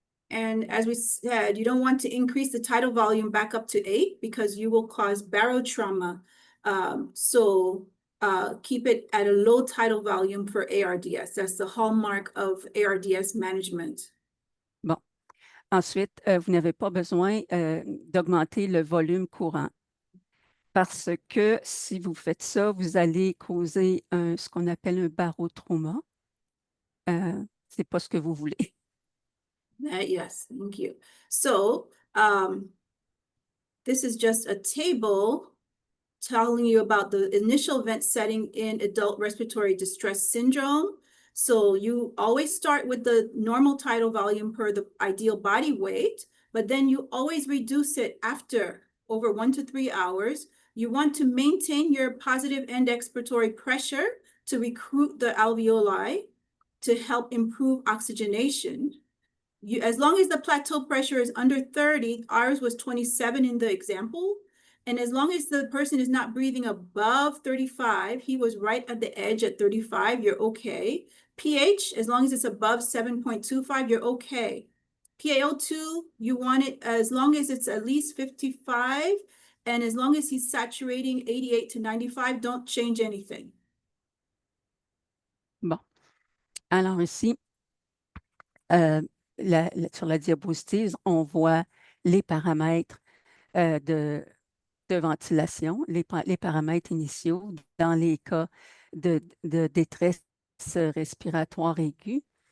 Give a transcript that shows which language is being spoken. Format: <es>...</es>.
<en>And as we said, you don't want to increase the tidal volume back up to 8 because you will cause barotrauma. So keep it at a low tidal volume for ARDS. That's the hallmark of ARDS management.</en> <fr>Bon. Ensuite, vous n'avez pas besoin d'augmenter le volume courant parce que si vous faites ça, vous allez causer ce qu'on appelle un barotrauma. Ce n'est pas ce que vous voulez.</fr> <en>Yes, thank you. So this is just a table telling you about the initial vent setting in adult respiratory distress syndrome. So you always start with the normal tidal volume per the ideal body weight, but then you always reduce it after over 1 to 3 hours. You want to maintain your positive end expiratory pressure to recruit the alveoli to help improve oxygenation. As long as the plateau pressure is under 30, ours was 27 in the example, and as long as the person is not breathing above 35, he was right at the edge at 35, you're okay. pH, as long as it's above 7.25, you're okay. PaO2, you want it as long as it's at least 55, and as long as he's saturating 88 to 95, don't change anything.</en> <fr>Bon. Alors ici, sur la diapositive, on voit les paramètres de ventilation, les paramètres initiaux dans les cas de détresse respiratoire aiguë.</fr>